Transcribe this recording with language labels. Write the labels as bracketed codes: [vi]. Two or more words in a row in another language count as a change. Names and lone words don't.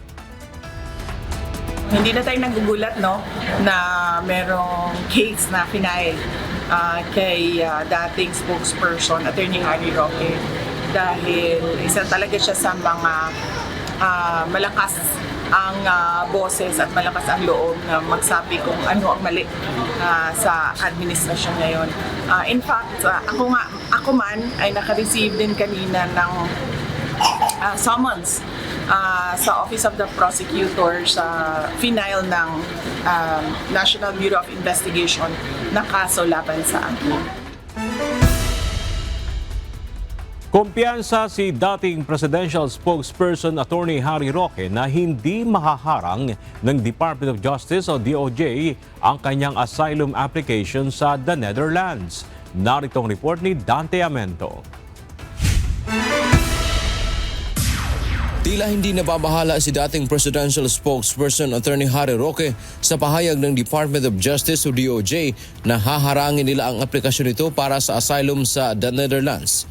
[tl] Hindi na tayo nagugulat na merong case na final kay dating spokesperson Attorney Harry Roque dahil isa talaga siya sa mga malakas ang boses at malakas ang loob na magsabi kung ano ang mali sa administrasyon ngayon. [en] In fact, [tl] ako man ay naka-receive din kanina ng summons sa Office of the Prosecutor sa final ng National Bureau of Investigation na kaso laban sa akin. Kumpiyansa si dating [en] presidential spokesperson [tl] Attorney Harry Roque na hindi mahaharang ng Department of Justice o DOJ ang kanyang [en] asylum application [tl] sa the Netherlands. Narito ang report ni Dante Amento. Tila hindi nababahala si dating [en] presidential spokesperson [tl] Attorney Harry Roque sa pahayag ng Department of Justice o DOJ na haharangin nila ang aplikasyon nito para sa asylum sa the Netherlands.